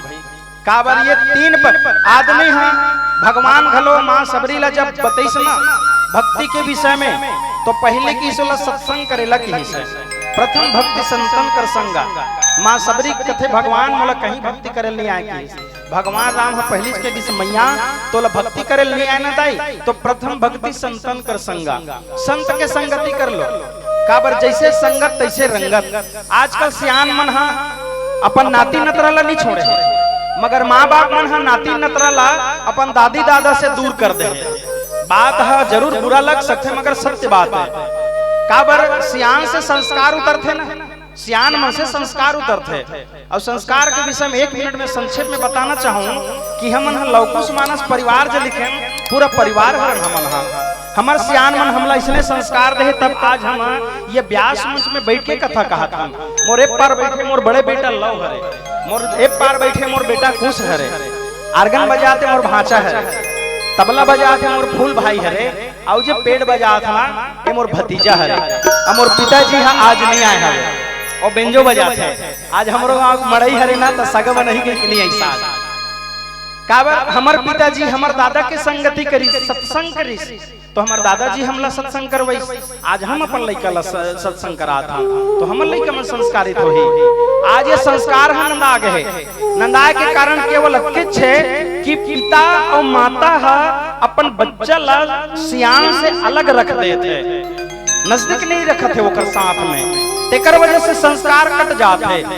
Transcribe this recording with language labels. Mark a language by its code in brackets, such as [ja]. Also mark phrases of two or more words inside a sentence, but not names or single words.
[hne] काबर ये 3 पर आदमी है भगवान घलो मां सबरी ला जब बतैस ना भक्ति के विषय में, तो पहले की सोला सत्संग करेला की हिस्सा, [awa] प्रथम भक्ति संतन कर संगा। [hne] मां सबरी कथे भगवान मोला कहीं भक्ति करे नहीं आए की, भगवान राम है पहली के दिस मैया तोला भक्ति करे नहीं आए ना दाई, तो [awa] प्रथम भक्ति संतन कर संगा, [hne] संत के संगति कर लो। काबर जैसे संगत तैसे रंगत। आजकल सियान मन हा अपन नाती नतरा नहीं छोड़े, मगर माँ बाप मन हा नाती नतरा ला अपन दादी दादा से दूर कर दे। बात है जरूर बुरा लग सकते मगर सत्य बात है। काबर सियान से संस्कार उतरते ना, सियान मन से संस्कार उतरते। और संस्कार के विषय में 1 मिनट में संक्षेप में बताना चाहूँ कि हम लौकुश मानस परिवार जो लिखे पूरा परिवार हरन हमन हा, हमार सियान मन हमला इसने संस्कार दे, तब आज हम ये व्यास मंच में बैठ के कथा कहा था। मोर एक पार बैठे मोर बड़े बेटा लव हरे, मोर एक पार बैठे मोर बेटा खुश हरे, आर्गन बजाते मोर भांचा है, तबला बजाते मोर फूल भाई हरे, और जो पेड़ बजा था ये मोर भतीजा हरे, और मोर पिताजी हाँ आज नहीं आए हरे, और बेंजो बजाते आज हमरो मड़ई हरे ना तो सगव नहीं के नहीं ऐसा। काबर हमार पिताजी हमार दादा के संगति करी, सत्संग करी, तो हमार दादाजी हमला सत्संग करवाई। आज हम अपन लइका ला सत्संग करा था, तो हमर लइका में संस्कारित होही। आज ये संस्कार हम नंदा गए, नंदा के कारण केवल अक्के छे कि पिता और माता हा अपन बच्चा ला सियान से अलग रख देते, नजदीक नहीं रखते थे ओकर साथ में, तेकर वजह से संस्कार कट जाते।